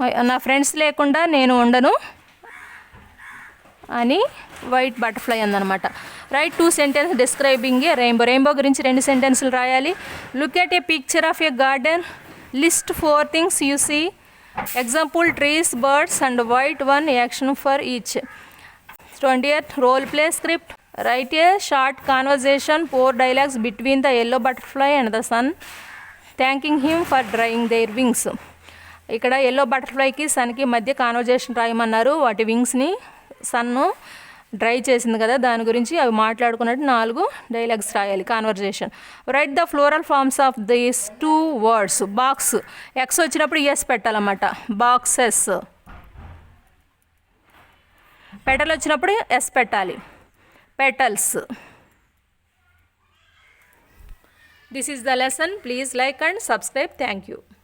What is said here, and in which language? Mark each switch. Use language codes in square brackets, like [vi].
[te] నా ఫ్రెండ్స్ లేకుండా నేను ఉండను అని white butterfly అందనమాట. [en] Write 2 sentence describing a rainbow. [te] రెయిన్బో గురించి 2 సెంటెన్స్లు రాయాలి. [en] Look at a picture of a garden, list 4 things you see. Example trees, birds and white, 1 action for each. 20th role play script. Write a short conversation, 4 dialogues between the yellow butterfly and the sun, thanking him for drying their wings. [te] ఇక్కడ yellow బటర్ఫ్లైకి సన్కి మధ్య conversation రాయమన్నారు. వాటి వింగ్స్ని సన్ను dry చేసింది కదా, దాని గురించి అవి మాట్లాడుకున్నట్టు 4 dialogues రాయాలి conversation. [en] Write the floral forms of these 2 words. [te] Box, X వచ్చినప్పుడు ఎస్ పెట్టాలన్నమాట, బాక్సెస్. పెటల్ వచ్చినప్పుడు ఎస్ పెట్టాలి, petals. [en] This is the lesson. Please like and subscribe. Thank you.